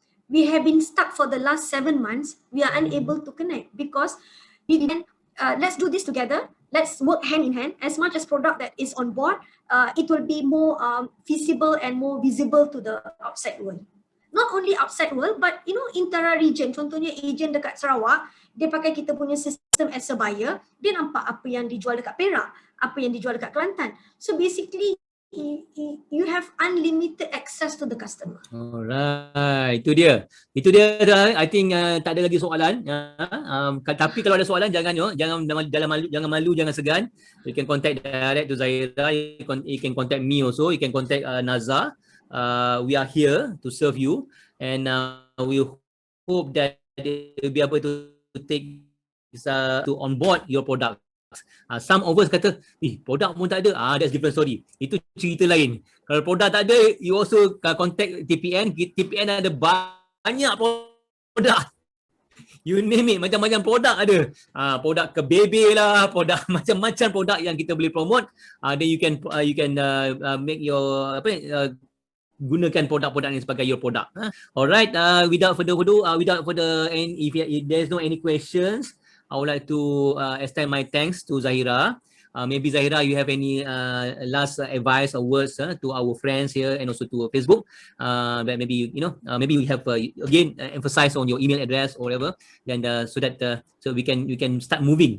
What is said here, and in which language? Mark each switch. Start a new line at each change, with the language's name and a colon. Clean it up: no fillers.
English: We have been stuck for the last 7 months. We are unable to connect because we didn't. Let's do this together. Let's work hand in hand. As much as product that is on board, it will be more feasible and more visible to the outside world. Not only outside world, but intra-region.
Malay: Contohnya agent dekat Sarawak, dia pakai kita punya sistem
English: as a buyer.
Malay: Dia nampak apa yang dijual dekat Perak, apa yang dijual dekat Kelantan.
English: So basically, you have unlimited access to the customer.
Malay: Alright, itu dia.
English: I think
Malay: tak ada lagi soalan. Tapi kalau ada soalan jangan malu, jangan segan.
English: You can contact direct to Zahira. You can contact me also. You can contact Nazar. We are here to serve you, and we hope that you'll be able to take to onboard your product. Some of us
Malay: kata, produk pun tak ada.
English: That's different story.
Malay: Itu cerita lain. Kalau produk tak ada,
English: you also contact
Malay: TPN. TPN ada banyak produk.
English: You name it,
Malay: macam-macam produk ada. Produk ke baby lah, produk macam-macam produk yang kita boleh promote.
English: Then you can make your
Malay: gunakan produk-produk ini sebagai
English: your product. Alright, without further if there's no any questions, I would like to extend my thanks to Zahira. Maybe Zahira, you have any last advice or words to our friends here and also to Facebook? That maybe maybe we have again emphasize on your email address or whatever, then so that so we can start moving.